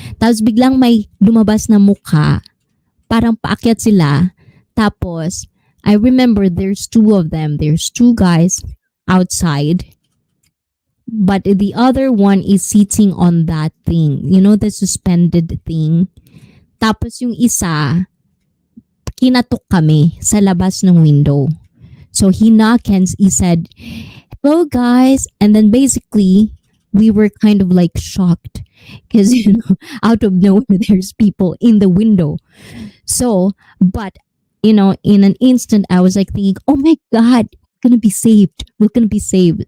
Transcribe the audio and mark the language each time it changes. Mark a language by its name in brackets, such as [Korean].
[Filipino] Tapos biglang may lumabas na mukha. Parang paakyat sila. [English] Tapos, I remember there's two of them. There's two guys outside. But the other one is sitting on that thing. The suspended thing. [Filipino] Tapos yung isa, kinatok kami sa labas ng window. [English] So he knocked and he said, hello guys. And then basically, we were kind of like shocked because, out of nowhere, there's people in the window. So, but, in an instant, I was like thinking, oh my God, we're going to be saved. We're going to be saved.